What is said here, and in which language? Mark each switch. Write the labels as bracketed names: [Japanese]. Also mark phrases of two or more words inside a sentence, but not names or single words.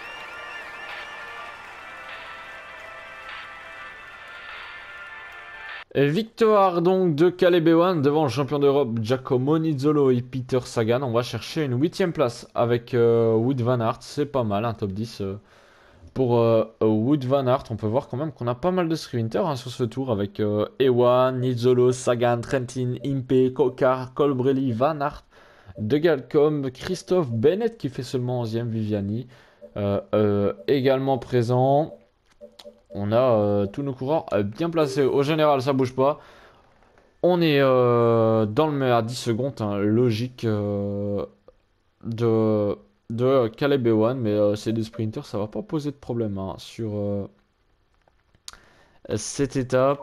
[French] Et victoire donc de Caleb Ewan devant le champion d'Europe Giacomo Nizzolo et Peter Sagan. On va chercher une 8ème place avec Wout van Aert. C'est pas mal, un top 10 pour Wout van Aert. On peut voir quand même qu'on a pas mal de sprinters sur ce tour avec Ewan, Nizzolo, Sagan, Trentin, Impey, Coquard, Colbrelli, Van Aert, De Galcom, Christophe Bennett qui fait seulement 11e, Viviani également présent. On a tous nos coureurs bien placés. Au général, ça bouge pas. On est dans le à 10 secondes, hein, logique de Caleb Ewan, mais c'est des sprinters, ça va pas poser de problème hein, sur cette étape.